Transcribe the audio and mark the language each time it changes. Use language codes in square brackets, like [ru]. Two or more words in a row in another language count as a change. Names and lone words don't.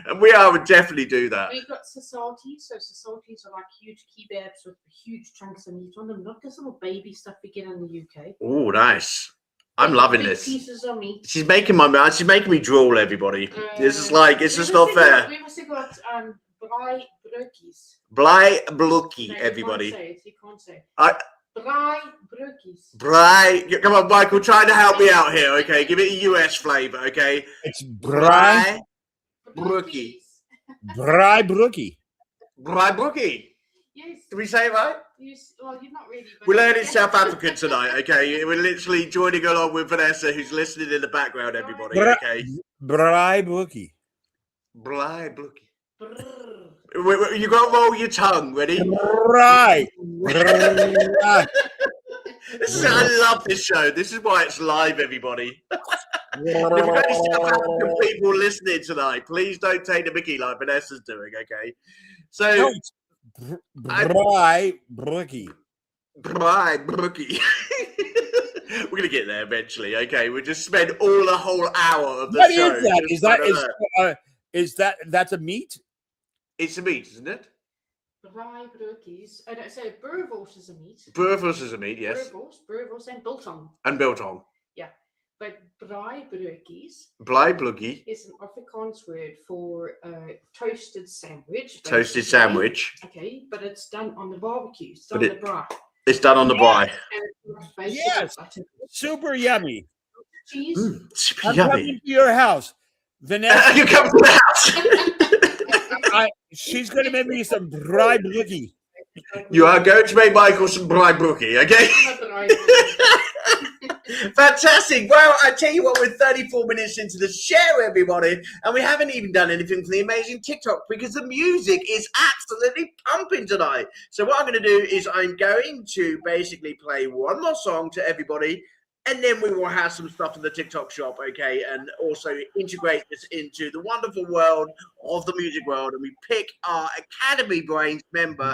[en] And we would definitely do that. We've got sasatis. So sasatis are like huge kebabs with huge chunks of meat on them. Not this little baby stuff we get in the UK. Oh, nice. I'm loving Big this. Pieces of meat. She's making me drool, everybody. This is like, it's just not fair. We've also got [af] braai broodjies. Braai broodjie, [en] No, everybody. You can't say it. Braai broodjies. Braai. Come on, Michael, try to help me out here, okay? Give it a US flavor, okay? It's braai broodjie. [af] Braai broodjie. Braai broodjie. [en] Yes. Did we say it right? Well, you're not really. We're learning South African tonight, okay? We're literally joining along with Vanessa, who's listening in the background, everybody, okay? [af] Braai broodjie. Braai broodjie. [en] You got to roll your tongue. Ready? Right. I love this show. This is why it's live, everybody. If you've got any South African people listening tonight, please don't take the mickey like Vanessa's doing, okay? So, [af] braai broodjie. Braai broodjie. [en] We're going to get there eventually, okay? We'll just spend the whole hour of the show. Is that that's a meat? It's a meat, isn't it? [af] Braai broodjies. [en] I don't say boerewors is a meat. Boerewors is a meat, yes. Boerewors and biltong. And biltong. Yeah. But braai broodjie is an Afrikaans word for toasted sandwich. Toasted sandwich. Okay, but it's done on the barbecue. It's done on the braai. It's done on the braai. Yes. Super yummy. Cheese. Super I'm yummy. coming to your house. Vanessa, You come to the house. she's going to make me some [af] braai broodjie. [en] You are going to make Michael some [af] braai broodjie, [en] okay? Fantastic. Well, I tell you what, we're 34 minutes into the show, everybody, and we haven't even done anything for the amazing TikTok because the music is absolutely pumping tonight. So what I'm going to do is I'm going to basically play one more song to everybody, and then we will have some stuff in the TikTok shop, okay, and also integrate this into the wonderful world of the music world, and we pick our Academy Brains member,